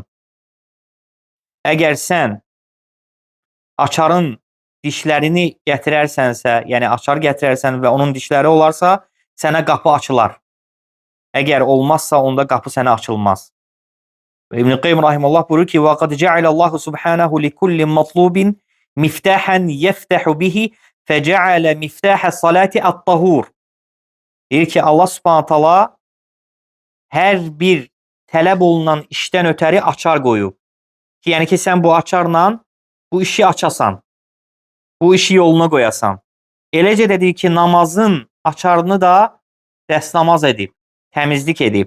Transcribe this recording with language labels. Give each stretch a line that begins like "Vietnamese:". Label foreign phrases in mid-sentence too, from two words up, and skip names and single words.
Azerbaijani: Əgər sən açarın dişlərini gətirərsənsə, yəni açar gətirərsən və onun dişləri olarsa, sənə qapı açılar. Əgər olmazsa, onda qapı sənə açılmaz. İbn-i Qeym rahimullah buyurur ki,
Arabic: وَقَدْ جَعَلَ اللّٰهُ سُبْحَانَهُ لِكُلِّ مَطْلُوبٍ مِفْتَاحًا يَفْتَحُ بِهِ فَجَعَلَ مِفْتَاحَ الصَّلَاةِ الطَّهُورِ.
Azerbaijani: Deyir ki, Allah
Arabic: سبحانه تعالى
Azerbaijani: hər bir tələb olunan işdən ötəri açar qoyub. Ki, yəni ki, sən bu açarla bu işi açasan, bu işi yoluna qoyasan. Eləcə də deyir ki, namazın açarını da dəstəmaz edib, təmizlik edib.